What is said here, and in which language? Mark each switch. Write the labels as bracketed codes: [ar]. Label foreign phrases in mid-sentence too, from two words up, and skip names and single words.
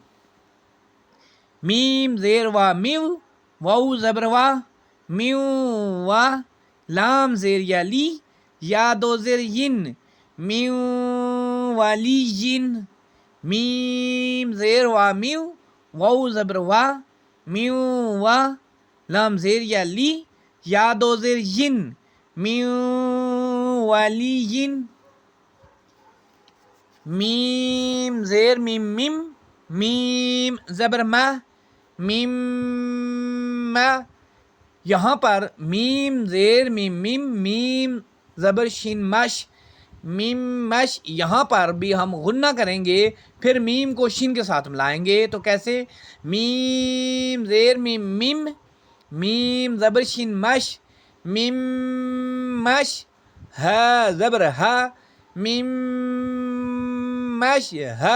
[ur] میم زیر و میو، واو زبر و، میو و، لام زیر یا لی، یا دو زیر ین، میو والی ین، میم زیر و میو، واو زبر و، میو و، لام زیر یا لی، یا دو زیر ین، میو والی ین، میم زیر میم میم، میم زبر ما، میم ما، یہاں پر میم زیر میم میم، میم زبر شین مش، میم مش، یہاں پر بھی ہم غنہ کریں گے، پھر میم کو شین کے ساتھ ملائیں گے۔ تو کیسے؟ میم زیر میم میم، میم زبر شین مش، میم مش، ہا زبر ہا، میم مش ہا،